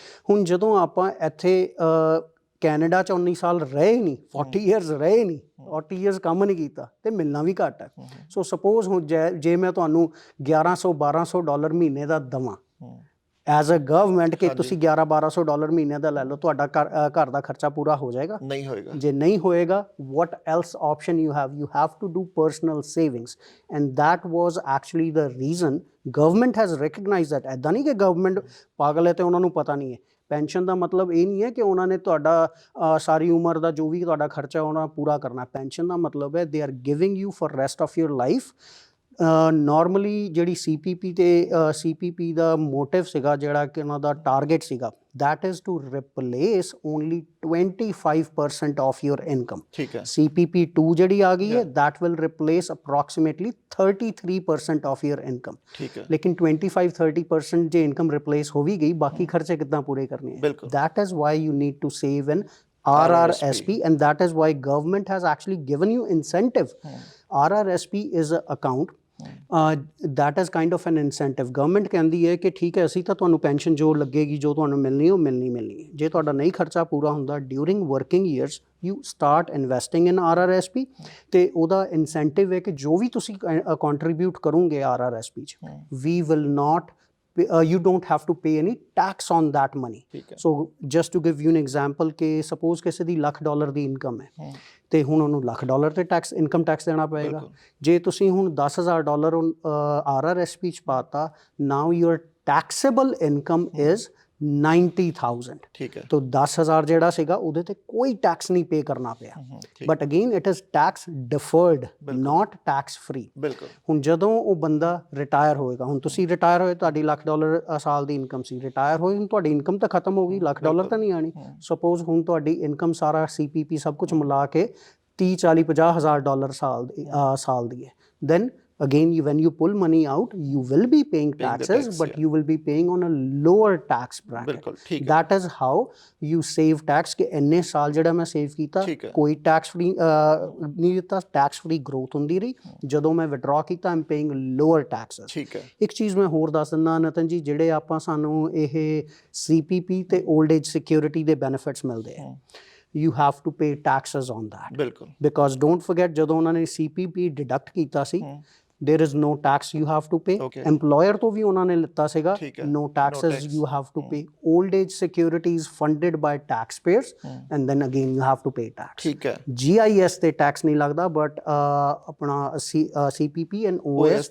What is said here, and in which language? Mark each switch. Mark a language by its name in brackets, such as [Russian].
[Punjabi] ਹੁਣ ਜਦੋਂ ਆਪਾਂ ਇੱਥੇ ਕੈਨੇਡਾ 'ਚ 19 ਸਾਲ ਰਹੇ ਨਹੀਂ, 40 ਇਅਰਸ ਰਹੇ ਨਹੀਂ, 40 ਇਅਰਸ ਕੰਮ ਨਹੀਂ ਕੀਤਾ ਤੇ ਮਿਲਣਾ ਵੀ ਘੱਟ ਹੈ। ਸੋ ਸਪੋਜ਼ ਹੁਣ ਜੇ ਮੈਂ ਤੁਹਾਨੂੰ $1100-1200 ਮਹੀਨੇ ਦਾ ਦੇਵਾਂ ਐਜ਼ ਅ ਗਵਰਨਮੈਂਟ ਕਿ ਤੁਸੀਂ $1100-1200 ਮਹੀਨੇ ਦਾ ਲੈ ਲਓ, ਤੁਹਾਡਾ ਘਰ ਦਾ ਖਰਚਾ ਪੂਰਾ ਹੋ ਜਾਏਗਾ? ਨਹੀਂ ਹੋਏਗਾ। ਜੇ ਨਹੀਂ ਹੋਏਗਾ, [English] what else option you have to do personal savings, and that was actually the reason government has recognized that। [Punjabi] ਐਦਾਂ ਨਹੀਂ ਕਿ ਗਵਰਨਮੈਂਟ ਪਾਗਲ ਹੈ ਤੇ ਉਹਨਾਂ ਨੂੰ ਪਤਾ ਨਹੀਂ ਹੈ। ਪੈਨਸ਼ਨ ਦਾ ਮਤਲਬ ਇਹ ਨਹੀਂ ਹੈ ਕਿ ਉਹਨਾਂ ਨੇ ਤੁਹਾਡਾ ਸਾਰੀ ਉਮਰ ਦਾ ਜੋ ਵੀ ਤੁਹਾਡਾ ਖਰਚਾ ਉਹਨਾਂ ਪੂਰਾ ਕਰਨਾ। ਪੈਨਸ਼ਨ ਦਾ ਮਤਲਬ ਹੈ [English] They are giving you for rest of your life. [Punjabi] Normally ਜਿਹੜੀ CPP ਤੇ CPP ਦਾ ਮੋਟਿਵ ਸੀਗਾ, ਜਿਹੜਾ ਕਿ ਉਹਨਾਂ ਦਾ ਟਾਰਗੇਟ ਸੀਗਾ, [English] that is to replace only 25% of your income। [Punjabi] ਠੀਕ ਹੈ। [English] CPP2 [Punjabi] ਜਿਹੜੀ ਆ ਗਈ ਹੈ, [English] that will replace approximately 33% of your income। [Punjabi] ਠੀਕ ਹੈ। ਲੇਕਿਨ 25-30% ਜੇ ਇਨਕਮ ਰਿਪਲੇਸ ਹੋ ਵੀ ਗਈ, ਬਾਕੀ ਖਰਚੇ ਕਿੱਦਾਂ ਪੂਰੇ ਕਰਨੇ ਹੈ? [English] That is why you need to save in RRSP, and that is why government has actually given you incentive। RRSP is an account that is kind of an incentive। [Punjabi] Government ਕਹਿੰਦੀ ਹੈ ਕਿ ਠੀਕ ਹੈ, ਅਸੀਂ ਤਾਂ ਤੁਹਾਨੂੰ ਪੈਨਸ਼ਨ ਜੋ ਲੱਗੇਗੀ, ਜੋ ਤੁਹਾਨੂੰ ਮਿਲਣੀ ਉਹ ਮਿਲਣੀ ਹੈ। ਜੇ ਤੁਹਾਡਾ ਨਹੀਂ ਖਰਚਾ ਪੂਰਾ ਹੁੰਦਾ [English] during working years, you start investing in RRSP [Punjabi] ਤੇ ਉਹਦਾ ਇਨਸੈਂਟਿਵ ਹੈ ਕਿ ਜੋ ਵੀ ਤੁਸੀਂ ਕੰਟਰੀਬਿਊਟ ਕਰੋਗੇ RRSP 'ਚ, [English] We will not you don't have to pay any tax on that money. [Punjabi] ਠੀਕ ਹੈ [English] So just to give you an example [Punjabi] ਕਿ suppose ਕਿਸੇ ਦੀ $1,00,000 ਦੀ ਇਨਕਮ ਹੈ ਤੇ ਹੁਣ ਉਹਨੂੰ $1,00,000 ਤੇ ਟੈਕਸ ਇਨਕਮ ਟੈਕਸ ਦੇਣਾ ਪਏਗਾ। ਜੇ ਤੁਸੀਂ ਹੁਣ $10,000 RRSP ਚ ਪਾਤਾ, [English] now your taxable income is 90,000, [Punjabi] ਠੀਕ ਹੈ तो 10,000 ਜਿਹੜਾ ਸੀਗਾ ਉਹਦੇ ਤੇ ਕੋਈ ਟੈਕਸ ਨਹੀਂ ਪੇ ਕਰਨਾ ਪਿਆ। [English] But again it is tax deferred, not tax free. [Punjabi] ਬਿਲਕੁਲ ਹੁਣ ਜਦੋਂ ਉਹ ਬੰਦਾ ਰਿਟਾਇਰ ਹੋਏਗਾ, ਹੁਣ ਤੁਸੀਂ ਰਿਟਾਇਰ ਹੋਏ, ਤੁਹਾਡੀ $1,00,000 ਸਾਲ ਦੀ ਇਨਕਮ ਸੀ, ਰਿਟਾਇਰ ਹੋਏ, ਹੁਣ ਤੁਹਾਡੀ ਇਨਕਮ ਤਾਂ ਖਤਮ ਹੋ ਗਈ, $1,00,000 ਤਾਂ ਨਹੀਂ ਆਣੀ। ਸਪੋਜ਼ ਹੁਣ ਤੁਹਾਡੀ ਇਨਕਮ ਸਾਰਾ CPP ਸਭ ਕੁਝ ਮਿਲਾ ਕੇ 30, 40, $50,000 ਸਾਲ ਦੀ ਹੈ, [English] then again when you pull money out you will be paying taxes, but you will be paying on a lower tax bracket. [Punjabi] ਬਿਲਕੁਲ ਠੀਕ ਹੈ [English] that is how you save tax [Punjabi] ਕਿ ਇੰਨੇ ਸਾਲ ਜਿਹੜਾ ਮੈਂ ਸੇਵ ਕੀਤਾ ਕੋਈ ਟੈਕਸ ਫ੍ਰੀ ਨਹੀਂ ਦਿੱਤਾ, ਟੈਕਸ ਫ੍ਰੀ ਗਰੋਥ ਹੁੰਦੀ ਰਹੀ। ਜਦੋਂ ਮੈਂ ਵਿਡਰਾ ਕੀਤਾ [English] I'm paying lower taxes। [Punjabi] ਠੀਕ ਹੈ ਇੱਕ ਚੀਜ਼ ਮੈਂ ਹੋਰ ਦੱਸ ਦਿੰਦਾ ਨਤਨ ਜੀ, ਜਿਹੜੇ ਆਪਾਂ ਸਾਨੂੰ ਇਹ CPP ਤੇ 올ਡ ਏਜ ਸਿਕਿਉਰਿਟੀ ਦੇ ਬੈਨੀਫਿਟਸ ਮਿਲਦੇ ਆ, [English] you have to pay taxes on that, [Punjabi] ਬਿਲਕੁਲ [English] because don't forget [Punjabi] ਜਦੋਂ ਉਹਨਾਂ ਨੇ CPP ਡਿਡਕਟ ਕੀਤਾ ਸੀ, [English] there is no tax you have to pay। employer [Punjabi] ਤੋਂ ਵੀ ਉਹਨਾਂ ਨੇ ਲਿੱਤਾ ਸੀਗਾ, [English] no taxes you have to pay। old age security is funded by taxpayers and then again you have to pay tax। [Punjabi] ਠੀਕ ਹੈ GIS ਤੇ tax ਨਹੀਂ ਲੱਗਦਾ, but ਆਪਣਾ CPP and OAS